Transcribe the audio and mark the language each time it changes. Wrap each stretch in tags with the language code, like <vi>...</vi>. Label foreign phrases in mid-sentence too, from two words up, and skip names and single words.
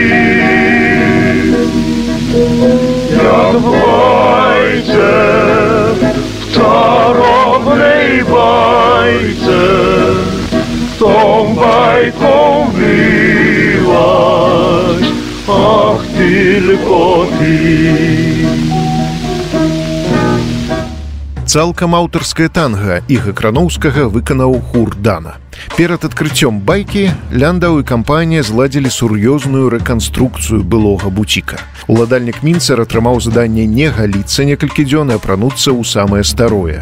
<pl>Jak w bajce, w czarownej bajce, tą bajką byłaś, ach tylko ty.</pl> <be>Цалкам аўтарскае танга Іга Крановскага выканаў хур Дана. Перад адкрыццём «Байкі» Ляндау і кампанія зладзілі сур'ёзную рэканструкцыю былога буціка. Уладальнік Мінцер атрымаў заданне не галіцца некалькі дзён і апрануцца ў самае старое.</be>